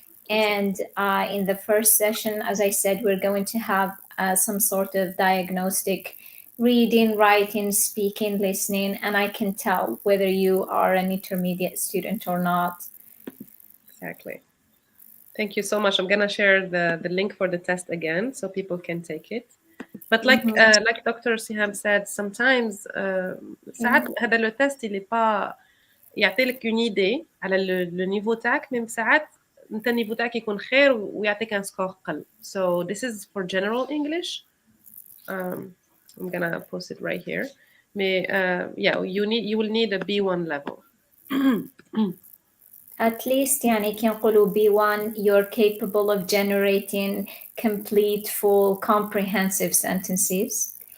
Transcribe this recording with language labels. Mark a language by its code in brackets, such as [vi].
[en] And in the first session, as I said, we're going to have some sort of diagnostic reading, writing, speaking, listening, and I can tell whether you are an intermediate student or not. Exactly. Thank you so much. I'm going to share the link for the test again so people can take it. But like Dr. Siham said, sometimes [ar] ساعات هذا لو تيست اللي با يعطي لك une idée على لو نيفو تاعك، ميم ساعات انت النيفو تاعك يكون خير ويعطيك ان سكور قل. [en] So this is for general English. I'm gonna post it right here. You will need a B1 level. At least [ar] كي نقولوا [en] B1 you're capable of generating complete, full, comprehensive sentences.